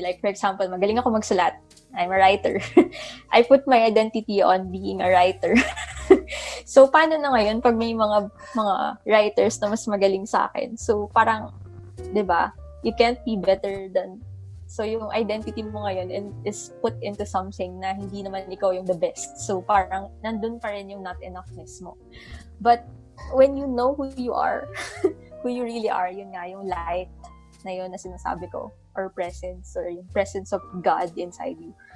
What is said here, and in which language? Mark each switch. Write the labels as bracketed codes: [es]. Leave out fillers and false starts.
[en] Like for example, [tl] magaling ako magsulat. [en] I'm a writer. I put my identity on being a writer. [tl] So paano na ngayon pag may mga writers na mas magaling sa akin? So parang, 'di ba? [en] You can't be better than, so [tl] yung identity mo ngayon [en] is put into something [tl] na hindi naman ikaw yung [en] the best. [tl] So parang nandun pa rin yung [en] not enoughness mo. But when you know who you are, who you really are, [tl] yun nga, yung light na yun na sinasabi ko, [en] or presence, or yung presence of God inside you.